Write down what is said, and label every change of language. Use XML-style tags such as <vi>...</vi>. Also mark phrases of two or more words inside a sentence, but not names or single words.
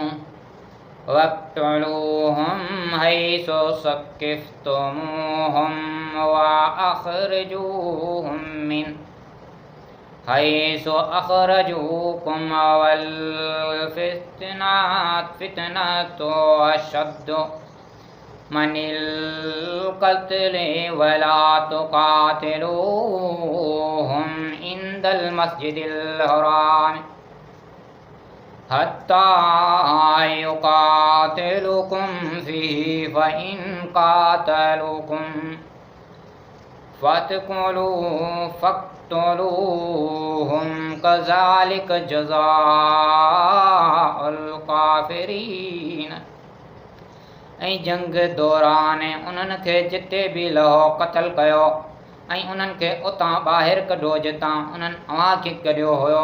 <ar>واقتلوهم حيث ثقفتموهم وأخرجوهم من حيث أخرجوكم والفتنة أشد من القتل ولا تقاتلوهم عند المسجد الحرام حتى يقاتلوكم فيه فإن قاتلوكم فاقتلوهم كذلك جزاء الكافرين.</ar> <sd>ऐं जंग दौरान उन्हनि खे जिते बि लहो क़त्ल कयो ऐं उन्हनि खे उतां ॿाहिरि कढो जितां उन्हनि अव्हांखे कढियो हुयो।</sd>